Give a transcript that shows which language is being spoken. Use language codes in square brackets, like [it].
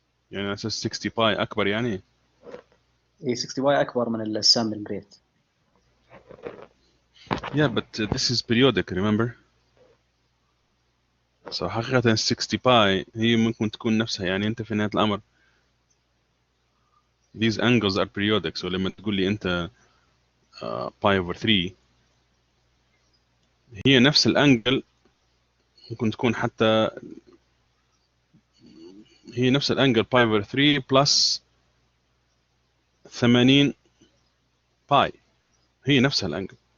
[ar] يعني على اساس 60 باي اكبر يعني. اي 60 باي اكبر من السامبل ريت. [en] Yeah, but this is periodic, remember? [ar] So حقيقة 60 باي هي ممكن تكون نفسها، يعني انت في نهاية الامر [en] these angles are periodic. [ar] So لما تقول لي انت pi over 3 هي نفس الانجل، ممكن تكون حتى هي نفس الانجل pi over 3 plus 80 باي، هي نفسها الانجل.